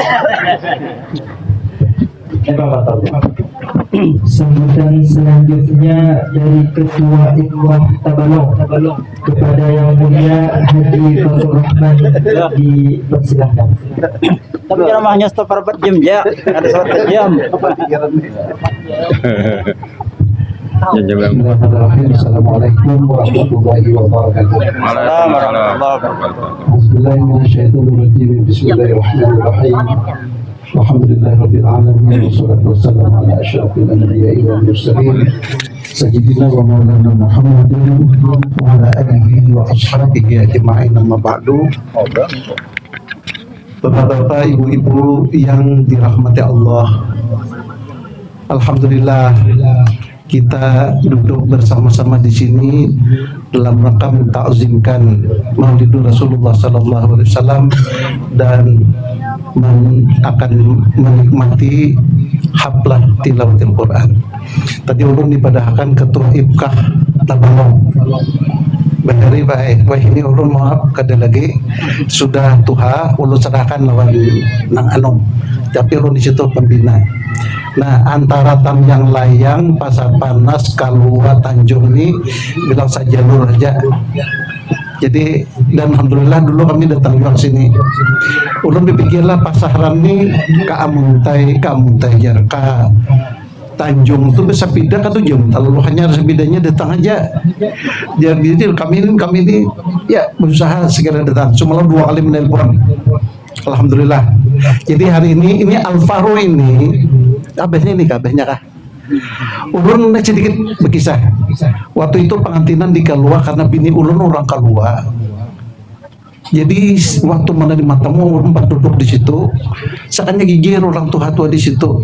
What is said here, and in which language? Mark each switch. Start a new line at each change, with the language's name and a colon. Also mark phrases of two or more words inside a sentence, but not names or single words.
Indonesian: Sambutan selanjutnya dari Ketua Ikhwah Tabalong kepada Yang Mulia Haji Fatur Rahman dipersilahkan. Tapi ceramahnya stop 4 jam ya, ada 1 jam.
Arabic: السلام عليكم ورحمة الله وبركاته. بسم الله الرحمن الرحيم. بسم الله الرحمن الرحيم. الحمد لله رب العالمين والصلاة والسلام على أشرف الأنبياء والمرسلين سيدنا ومولانا محمد وعلى آله وأصحابه أجمعين أما بعد.
Indonesian: Bapak-bapak, ibu-ibu yang dirahmati Allah, alhamdulillah kita duduk bersama-sama di sini dalam rangka mentakzimkan
Arabic: مولد رسول الله صلى الله عليه وسلم
Indonesian: dan akan menikmati
Arabic: حفلة تلاوة القرآن.
Banjar: Tadi ulun dipadahkan ketua Ibkah Tabalong. Benar baik, wah ini ulun maaf kada lagi sudah tuha ulun serahkan lawan nang anom. Tapi ulun di situ pembina. Nah, antara Tam Yang Layang, Pasar Panas, Kalua, Tanjung ini bilang saja jalur aja.
Indonesian: Jadi dan alhamdulillah dulu kami datang juga sini.
Banjar: Ulun berpikirlah pasaran ini ka Amuntai Jarka Tanjung itu bisa pindah kan tuh jam.
Indonesian: Lalu hanya harus pindahnya datang aja. Jadi kami ini ya berusaha segera datang. Semalam 2 kali menelpon. Alhamdulillah. Jadi hari ini Al-Faro ini kabehnya kah?
Banjar: Ulun sedikit berkisah. Waktu itu pengantinan di Kalua karena bini ulun orang Kalua. Jadi waktu menerima tamu ulun duduk di situ, sakanya gigir orang tua di situ.